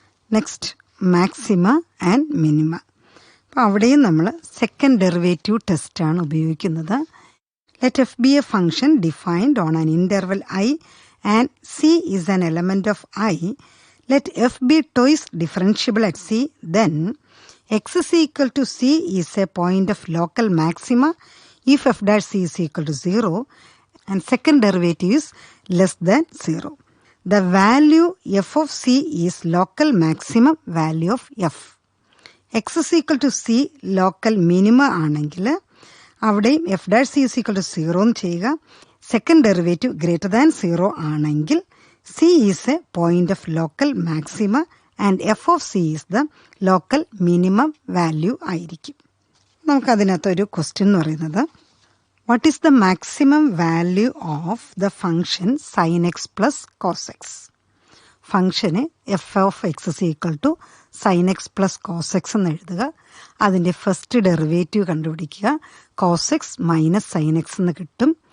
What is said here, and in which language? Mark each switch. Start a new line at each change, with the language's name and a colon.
Malayalam: Next maxima and minima. അപ്പോൾ അവിടെയും നമ്മൾ സെക്കൻഡ് ഡെറിവേറ്റീവ് ടെസ്റ്റാണ് ഉപയോഗിക്കുന്നത്.
English: Let f be a function defined on an interval I and c is an element of I. Let f be twice differentiable at c. Then x is equal to c is a point of local maxima if f dash c is equal to 0 and second derivative is less than 0. The value f of c is local maximum value of f. x is equal to c local minimum ആണെങ്കിൽ അവിടെയും f dash c is equal to 0 എന്ന് ചെയ്യുക. Second derivative greater than 0 ആണെങ്കിൽ c is a point of local maxima and f of c is the local minimum value ആയിരിക്കും.
Malayalam: നമുക്കതിനകത്തൊരു question എന്ന് പറയുന്നത്
English: What is the maximum value of the function sine x plus cos x. ഫംഗ്ഷന് f of x is equal to sine x plus cos x എന്ന് എഴുതുക.
Malayalam: അതിൻ്റെ
English: First derivative കണ്ടുപിടിക്കുക. Cos x minus sine x
Malayalam: എന്ന് കിട്ടും.